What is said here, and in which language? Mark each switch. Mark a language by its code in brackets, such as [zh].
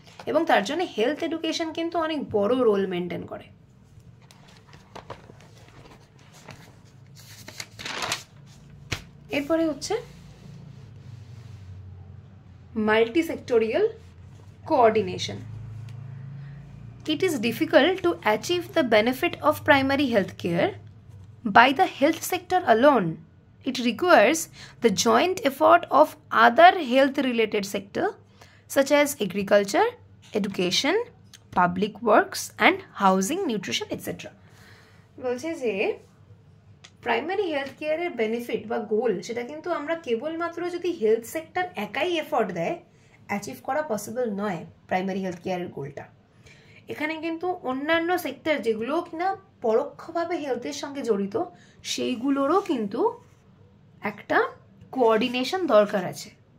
[bn] এবং তার জন্য হেলথ এডুকেশন কিন্তু অনেক বড় রোল মেনটেন করে। এরপরে হচ্ছে multi-sectorial coordination. [en] It is difficult to achieve the benefit of primary health care by the health sector alone. It requires the joint effort of other health-related sectors such as agriculture, education, public works, and housing, nutrition, etc. [bn] বলছে যে primary health কেয়ারের benefit বা গোল সেটা কিন্তু আমরা কেবলমাত্র যদি health sector একাই এফোর্ট দেয়, অ্যাচিভ করা পসিবল নয় প্রাইমারি হেলথ কেয়ারের গোলটা। এখানে কিন্তু অন্যান্য সেক্টর যেগুলো কিনা পরোক্ষভাবে হেলথের সঙ্গে জড়িত সেইগুলোরও কিন্তু একটা কোঅর্ডিনেশন দরকার আছে।